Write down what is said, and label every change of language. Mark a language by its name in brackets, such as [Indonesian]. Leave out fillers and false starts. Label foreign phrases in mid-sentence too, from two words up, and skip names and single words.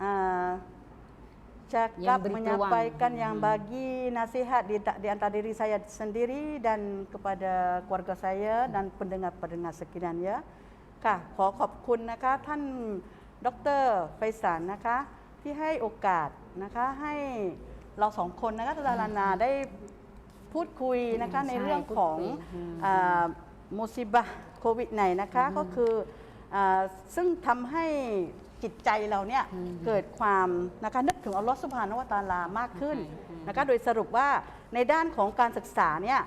[Malay] cakap menyampaikan yang bagi nasihat di antara diri saya sendiri dan kepada keluarga saya dan pendengar-pendengar sekalian ya. [Thai] ค่ะขอขอบคุณนะคะท่านดร. ไฟสารนะคะที่ให้โอกาสนะคะให้เราสองคนนะคะตุลาลานาได้พูดคุยนะคะในเรื่องของมุซิบะห์โควิด-19 นะคะก็คือซึ่งทำให้จิตใจเราเนี่ยเกิดความนะคะนึกถึงอัลลอฮฺซุบฮานะฮูวะตะอาลามากขึ้นนะคะโดยสรุปว่าในด้านของการศึกษาเนี่ย